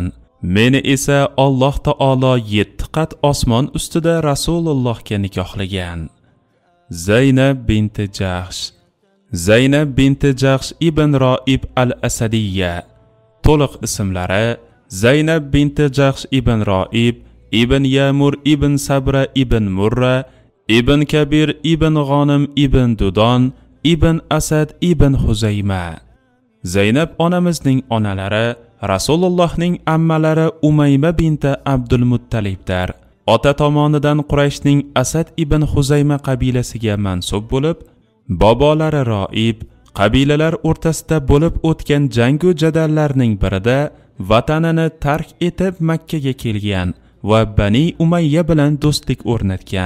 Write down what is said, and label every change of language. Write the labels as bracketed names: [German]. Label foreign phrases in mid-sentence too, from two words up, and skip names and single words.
[Uzbek] Meni esa Alloh taolo 7 qat osmon ustida Rasulullohga nikohlagan. Zaynab binti Jahsh. Zaynab binti Jahsh ibn Roib al-Asadiyya. To'liq ismlari Zaynab binti Jahsh ibn Roib ibn Yamur ibn Sabra ibn Murra ibn Kabir ibn G'onim ibn Dudon ibn Asad ibn Huzayma. Zaynab onamizning onalari Rasulullohning ammalari Umayma binti Abdul Muttalibdir. Ota tomonidan Qurayshning Asad ibn Huzayma qabilasiga mansub bo'lib, bobolari Roib qabilalar o'rtasida bo'lib o'tgan jangu jadallarning birida vatanini tark etib Makkaga kelgan va Bani Umayya bilan do'stlik o'rnatgan.